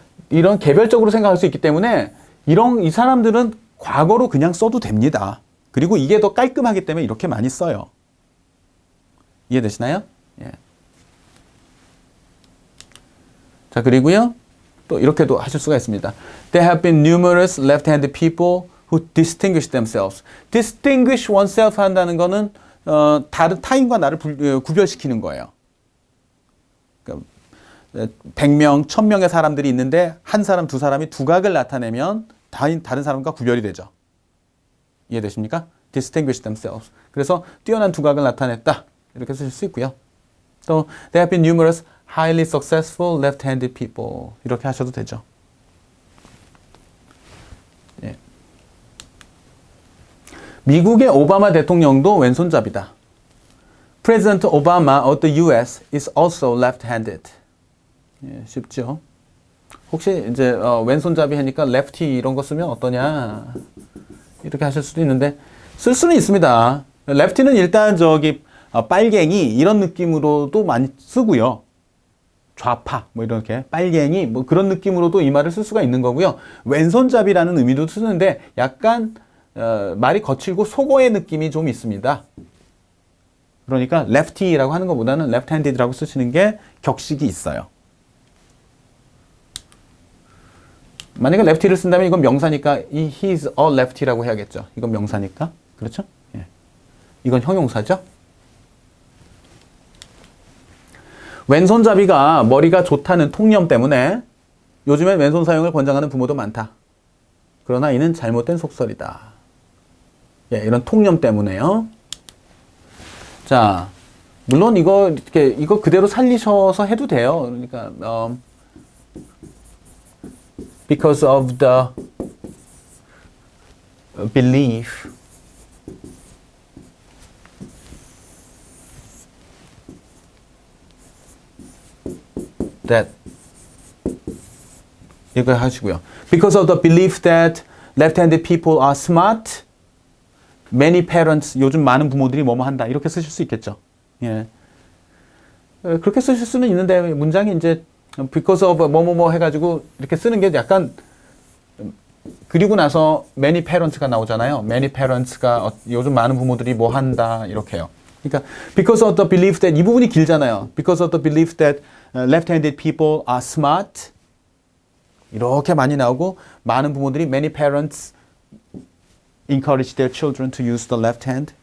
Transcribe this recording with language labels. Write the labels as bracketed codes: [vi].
[ko] 이런 개별적으로 생각할 수 있기 때문에 이 사람들은 과거로 그냥 써도 됩니다. 그리고 이게 더 깔끔하기 때문에 이렇게 많이 써요. 이해되시나요? 예. 자, 그리고요. 또 이렇게도 하실 수가 있습니다. [en] There have been numerous left-handed people who distinguish themselves. [ko] distinguish oneself 한다는 거는 다른 타인과 나를 구별시키는 거예요. 그러니까 100명, 1000명의 사람들이 있는데 한 사람, 두 사람이 두각을 나타내면 다른 사람과 구별이 되죠. 이해되십니까? [en] distinguish themselves. [ko] 그래서 뛰어난 두각을 나타냈다. 이렇게 쓰실 수 있고요. [en] 또 there have been numerous highly successful left-handed people. [ko] 이렇게 하셔도 되죠. 예. 미국의 오바마 대통령도 왼손잡이다. [en] President Obama of the U.S. is also left-handed. 예, 쉽죠. [ko] 혹시 이제 왼손잡이 하니까 lefty 이런 거 쓰면 어떠냐 이렇게 하실 수도 있는데 쓸 수는 있습니다. lefty는 일단 빨갱이 이런 느낌으로도 많이 쓰고요. 좌파 뭐 이렇게 빨갱이 뭐 그런 느낌으로도 이 말을 쓸 수가 있는 거고요. 왼손잡이라는 의미도 쓰는데 약간 말이 거칠고 속어의 느낌이 좀 있습니다. 그러니까 lefty라고 하는 것보다는 left-handed라고 쓰시는 게 격식이 있어요. 만약에 lefty를 쓴다면 이건 명사니까 [en] he's a lefty [ko] 라고 해야겠죠. 이건 명사니까. 그렇죠? 예. 이건 형용사죠. 왼손잡이가 머리가 좋다는 통념 때문에 요즘엔 왼손 사용을 권장하는 부모도 많다. 그러나 이는 잘못된 속설이다. 예, 이런 통념 때문에요. 자, 물론 이거 그대로 살리셔서 해도 돼요. 그러니까 [en] because of the belief that [ko] 이거 하시고요. [en] Because of the belief that left-handed people are smart, many parents, [ko] 요즘 많은 부모들이 뭐뭐 한다. 이렇게 쓰실 수 있겠죠. 예. 그렇게 쓰실 수는 있는데 문장이 이제 because of 뭐뭐뭐 해가지고 이렇게 쓰는 게 약간 그리고 나서 many parents가 나오잖아요. [en] many parents [ko] 가 요즘 많은 부모들이 뭐 한다. 이렇게요. [en] 그러니까 because of the belief that [ko] 이 부분이 길잖아요. [en] Because of the belief that left-handed people are smart. [ko] 이렇게 많이 나오고 많은 부모들이 [en] many parents encourage their children to use the left hand.